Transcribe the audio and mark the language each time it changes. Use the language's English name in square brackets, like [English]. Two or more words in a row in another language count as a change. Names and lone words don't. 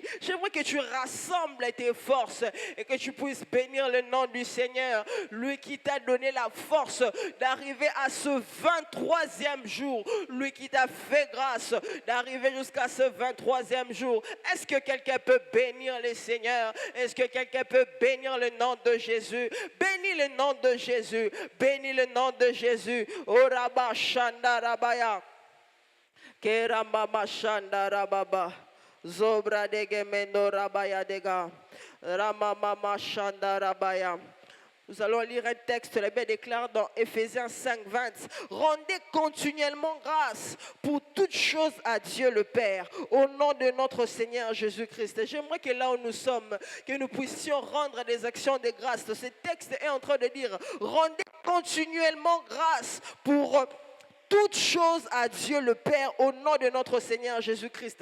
[French] J'aimerais que tu rassembles tes forces et que tu puisses bénir le nom du Seigneur, lui qui t'a donné la force d'arriver à ce 23e jour, lui qui t'a fait grâce d'arriver jusqu'à ce 23e jour. Est-ce que quelqu'un peut bénir le Seigneur? Est-ce que quelqu'un peut bénir le nom de Jésus? Bénis le nom de Jésus. Bénis le nom de Jésus. Oraba Shandarabaya. Keramama Shandarababa. Zobra dege mendo rabaya dega. Ramama Shandarabaya. Nous allons lire un texte, la Bible déclare dans Éphésiens 5, 20. Rendez continuellement grâce pour toutes choses à Dieu le Père, au nom de notre Seigneur Jésus-Christ. J'aimerais que là où nous sommes, que nous puissions rendre des actions de grâce. Ce texte est en train de dire, rendez continuellement grâce pour toutes choses à Dieu le Père au nom de notre Seigneur Jésus-Christ.